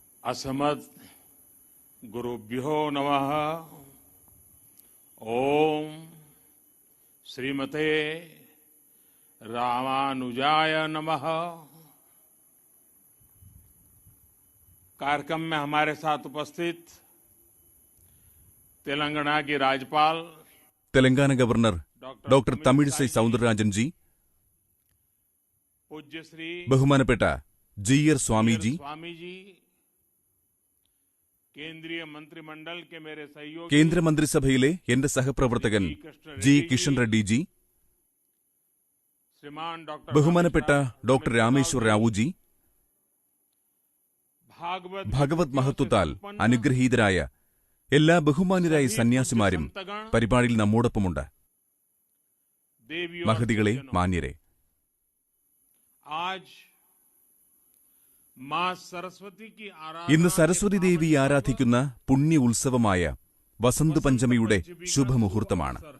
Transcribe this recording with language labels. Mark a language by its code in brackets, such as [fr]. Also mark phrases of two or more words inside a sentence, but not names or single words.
[sa] असमत गुरुभ्यो नमः। ओम श्रीमते रामानुजाय नमः। [hi] कार्यक्रम में हमारे साथ उपस्थित तेलंगाना की राज्यपाल तेलंगाना गवर्नर डॉक्टर तमिलिसै सौंदरराजन जी, पूज्य श्री [ml] ബഹുമാനപ്പെട്ട GR स्वामी जी, [hi] केंद्रीय मंत्रिमंडल के मेरे सहयोगी [ml] കേന്ദ്രമന്ത്രിസഭയിലെ എന്റെ സഹപ്രവർത്തകൻ ജി കിഷൻ റെഡ്ഡി ജി, [hi] श्रीमान डॉक्टर [ml] ബഹുമാനപ്പെട്ട ഡോക്ടർ രാമേശ്വർ റാവു ജി, ഭഗവത് മഹത്വത്താൽ അനുഗ്രഹീതരായ എല്ലാ ബഹുമാന്യരായ സന്യാസിമാരും പരിപാടിയിൽ നമ്മോടൊപ്പമുണ്ട്. മഹതികളെ, മാന്യരെ, ഇന്ന് സരസ്വതി ദേവി ആരാധിക്കുന്ന പുണ്യ ഉത്സവമായ വസന്ത് പഞ്ചമിയുടെ ശുഭമുഹൂർത്തമാണ്.